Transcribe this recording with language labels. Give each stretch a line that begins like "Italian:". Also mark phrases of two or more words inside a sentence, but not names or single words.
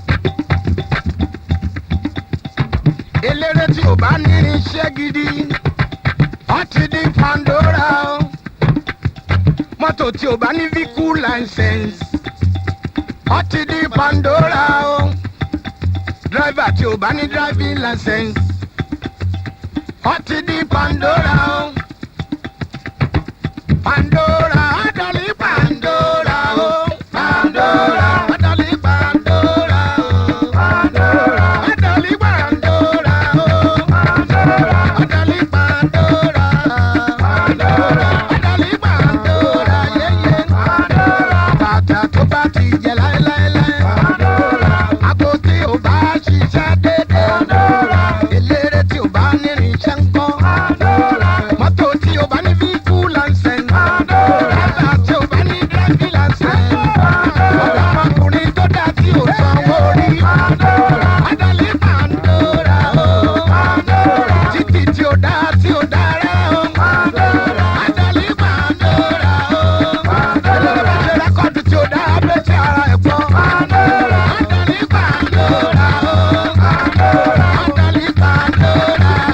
Yoruba: Eléré tí ò bá ní iṣẹ́ gidi, ó ti di Pandora o. Mọ́tò tí ò bá ní
English: vehicle license,
Yoruba: ó ti di Pandora o. Driver tí ò bá ní
English: driving license,
Yoruba: ó ti di Pandora o. Pandora, adali Pandora o. Pandora. Adali Pandora o. Pandora. Adali Pandora o. Pandora. Adali Pandora. Pandora. Adali Pandora, yeye. Pandora. Bàtà tó bá ti jẹ láéláéláé. Pandora. Àgbo tí ò bá ṣiṣẹ́ dédé. Pandora. Eléré tí ò bá ní irinṣẹ́ ńkọ́. Pandora. Mọ́tò tí ò bá ní
English: vehicle license.
Yoruba: Pandora. Driver tí ò bá ní
English: driving license.
Yoruba: Ọ̀dọ́mọkùnrin tó dá tí ò sanwó rí. Pandora. Adali Pandora o. Pandora. Títì tí ò dá dára o. Pandora. Adali Pandora o. Pandora. Ṣé rẹ́kọ̀dù tí ò dá abẹ́tí ara ẹ̀ pọ̀? Pandora. Adali Pandora o. Pandora. Adali Pandora